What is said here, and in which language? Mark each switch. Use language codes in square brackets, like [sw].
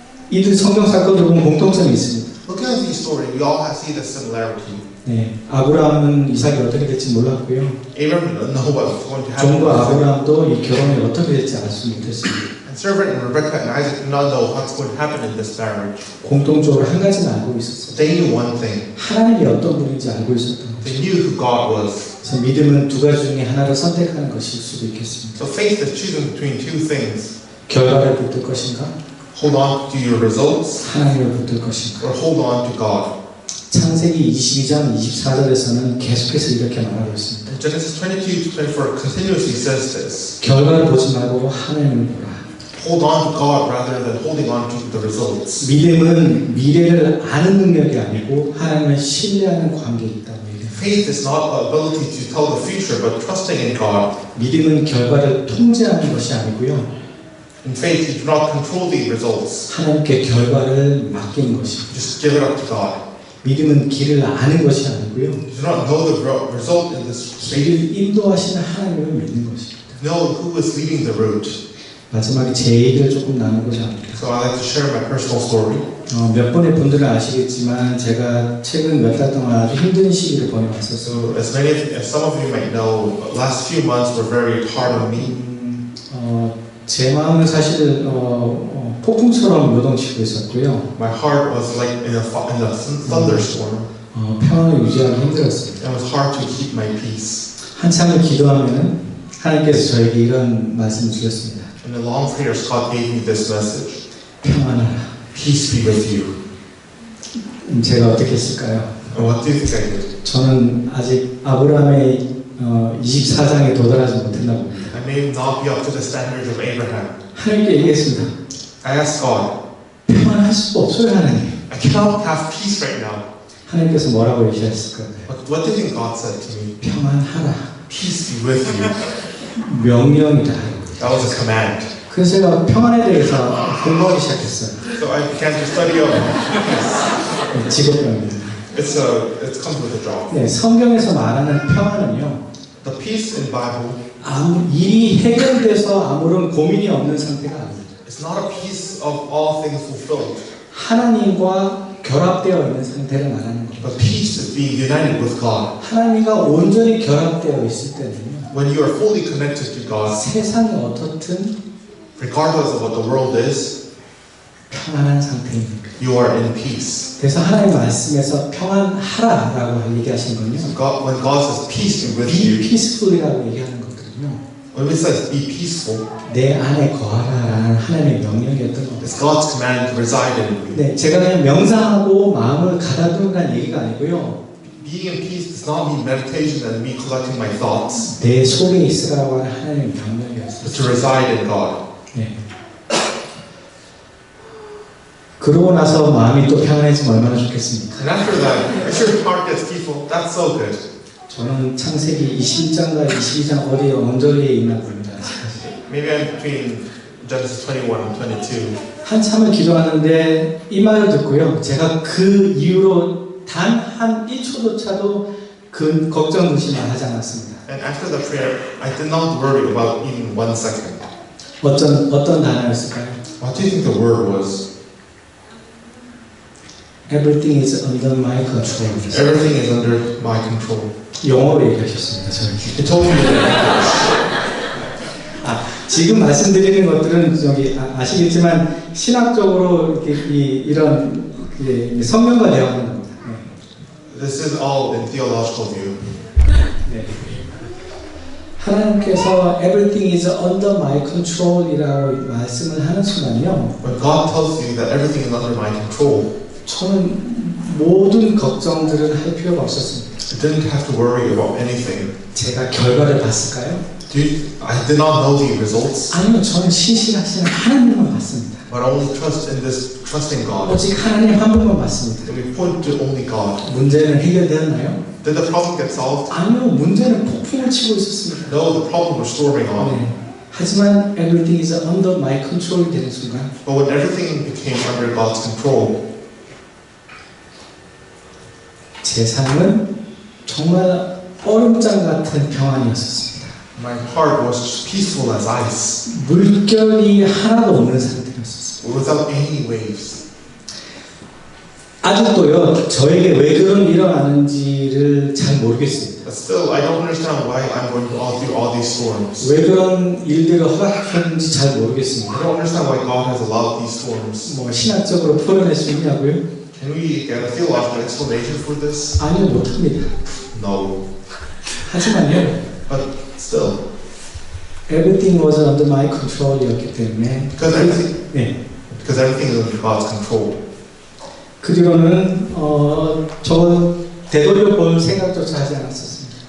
[ko] 이들 성경 사건을 보면 공통점이 있습니다. [en] Looking at these stories, we all see the similarity. [ko] 네, 아브라함은 이삭이 어떻게 될지 몰랐고요. [en] Abraham didn't know what was going to happen. [ko] 종과 아브라함도 이 결혼이 어떻게 될지 알 수 못했습니다. [en] And servant and Rebecca and Isaac did not know what's going to happen in this marriage. [ko] 공통적으로 한 가지는 알고 있었어요. [en] They knew one thing. [ko] 하나님이 어떤 분인지 알고 있었던 거죠. [en] They knew who God was. [ko] 그래서 믿음은 두 가지 중에 하나를 선택하는 것일 수도 있겠습니다. [en] So faith is choosing between two things. [ko] 결과를 붙들 것인가? [en] Hold on to your results [ko] 하나님을 붙들 것인가? [en] or hold on to God. [ko] 창세기 22장 24절에서는 계속해서 이렇게 말하고 있습니다. [en] Genesis 22-24 continuously says this. [ko] 결과를 보지 말고 하나님을 보라. [en] Hold on to God rather than holding on to the results. [ko] 믿음은 미래를 아는 능력이 아니고 하나님을 신뢰하는 관계에 있다고 얘기합니다. [en] Faith is not the ability to tell the future, but trusting in God. [ko] 믿음은 결과를 통제하는 것이 아니고요. [en] In faith, you do not control the results. [ko] 하나님께 결과를 맡기는 것입니다. [en] Just give it up to God. [ko] 믿음은 길을 아는 것이 아니고요. [en] You do not know the result in this faith. [ko] 길을 인도하시는 하나님을 믿는 것입니다. [en] Know who is leading the route. [ko] 마지막에 제 얘기를 조금 나누고자 합니다. [en] So I like to share my personal story. [ko] 몇 분의 분들은 아시겠지만 제가 최근 몇 달 동안 아주 힘든 시기를 보내왔었어요. [en] So as some of you might know, last few months were very hard on me. [ko] 제 마음은 사실 폭풍처럼 요동치고 있었고요. [en] My heart was like in a thunderstorm. [ko] 평안을 유지하기 힘들었습니다. [en] It was hard to keep my peace. [ko] 한참을 기도하면은 하나님께서 저에게 이런 말씀을 주셨습니다. [en] In the long prayers, God gave me this message. [ko] 평안하라. [en] Peace be with you. [ko] 제가 어떻게 했을까요? [en] And what do you think I did? [ko] 저는 아직 아브라함의 24장에 도달하지 못했나 봅니다. [en] I may not be up to the standards of Abraham. [ko] 하나님께 얘기했습니다. [en] I asked God, [ko] 평안할 수가 없어요, 하나님. [en] I cannot have peace right now. [ko] 하나님께서 뭐라고 얘기하셨을까요? [en] What do you think God said to me? [ko] 평안하라. [en] Peace be with you. [ko] 명령이다. [en] That was a command. [ko] 그래서 제가 평안에 대해서 공부하기 시작했어요. [en] So I began to study up peace. [ko] 직업병입니다. [en] It comes with a job. [ko] 네, 성경에서 말하는 평안은요. [en] The peace in Bible [ko] 일이 해결돼서 아무런 고민이 없는 상태가 아닙니다. [en] is not a peace of all things fulfilled. [ko] 하나님과 결합되어 있는 상태를 말하는 겁니다. [en] But peace is being united with God. [ko] 하나님과 온전히 결합되어 있을 때는요. [en] When you are fully connected to God, [ko] 세상이 어떻든 [en] regardless of what the world is, [ko] 평안한 상태입니다. [en] you are in peace. [ko] 그래서 하나님 말씀에서 평안하라라고 얘기하신 건요. [en] When God says peace be with Be you, [ko] peaceful이라고 얘기하는 것들은요. [en] when it says be peaceful, [ko] 내 안에 거하라라는 하나님의 명령이었던 겁니다. [en] it's God's command to reside in you. [ko] 네, 제가 그냥 명상하고 마음을 가다듬으라는 얘기가 아니고요. [en] Being in peace does not mean meditation and me collecting my thoughts, [ko] 내 속에 있으라고 하는 하나님의 명령이었어요. [en] but to reside in God. [ko] 네. 그러고 나서 마음이 또 평안해지면 얼마나 좋겠습니까? [en] And after that, if your heart gets peaceful, that's so good. [ko] 저는 창세기 21장과 22장 어디에 언저리에 있나 봅니다. [en] Maybe I'm between Genesis 21 and 22. [ko] 한참을 기도하는데 이 말을 듣고요. 제가 그 이후로 단 한 1초조차도 그 걱정 의심을 하지 않았습니다. [en] And after the prayer, I did not worry about even 1 second. [ko] 어떤 단어였을까요? [en] What do you think the word was? Everything is under my control. Everything is under my control. [ko] 영어로 얘기하셨습니다. 저에게. [en] It told me that. [ko] 지금 말씀드리는 것들은 저기 아시겠지만 신학적으로 이렇게 이런 성경과 대화하는 겁니다. [en] This is all in theological view. [ko] 네. 하나님께서 [en] everything is under my control [ko] 이라고 말씀을 하는 순간요. [en] When God tells you that everything is under my control, [ko] 저는 모든 걱정들을 할 필요가 없었습니다. [en] I didn't have to worry about anything. [ko] 제가 결과를 봤을까요? [en] I did not know the results, [ko] 아니요, 저는 신실하신 하나님만 봤습니다. [en] but I only trust in God. [ko] 오직 하나님 한 분만 봤습니다. [en] And we point to only God. [ko] 문제는 해결되었나요? [en] Did the problem get solved? [ko] 아니요, 문제는 폭풍을 치고 있었습니다. [en] No, the problem was storming on. [ko] 네. 하지만 [en] everything is under my control [ko] 이 되는 순간 [en] But when everything became under God's control, [ko] 제 삶은 정말 얼음장 같은 평안이었습니다. [en] my heart was just peaceful as ice, [ko] 물결이 하나도 없는 상태였습니다. [en] without any waves. [ko] 아직도요 저에게 왜 그런 일이 일어나는지를 잘 모르겠습니다. [en] But still, I don't understand why I'm going through all these storms. [ko] 왜 그런 일들을 허락하는지 잘 [en] I [ko] 모르겠습니다. [en] don't understand why God has allowed these storms. [ko] 뭐 신학적으로 풀어낼 수 있냐고요? [en] Can we get a theological explanation for this? [ko] 아니요, 못합니다. [en] No. [ko] 하지만요, [en] But still, everything was under my control [ko] 이었기 때문에 [en] because everything, [ko] 네. [en] because everything is under God's control. [ko] 그 뒤로는 저 되돌려 볼 생각조차 하지 않았었습니다.